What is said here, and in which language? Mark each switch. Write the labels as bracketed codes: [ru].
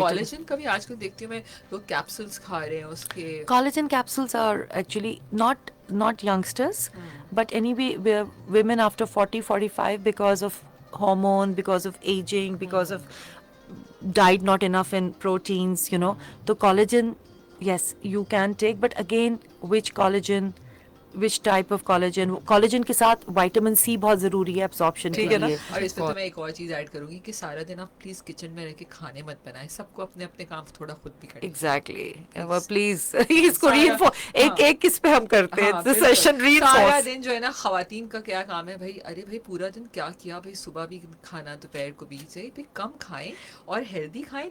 [ur] Collagen کا بھی آج کل دیکھتی ہوں میں لوگ کیپسولس کھا رہے ہیں اس کے. [en] Collagen capsules are actually not youngsters, but anyway women after 40-45 because of hormone, because of aging, because of diet not enough in proteins, you know. So collagen, yes you can take, but again which collagen, which type of collagen. [ur] collagen کے ساتھ vitamin C بہت ضروری ہے absorption کے لیے. اور اس میں تو میں ایک اور چیز ایڈ کروں گی کہ سارا دن آپ پلیز کچن میں رہ کے کھانے مت بنائیں, سب کو اپنے اپنے کام تھوڑا خود بھی کریں. ایگزیکٹلی, پلیز اس کو ایک کس پہ ہم کرتے ہیں سیشن سارا دن جو ہے نا خواتین کا کیا کام ہے بھائی, ارے بھائی پورا دن کیا کیا بھائی, صبح بھی کھانا دوپہر کو بھی, صحیح بھائی کم کھائیں اور ہیلدی کھائیں.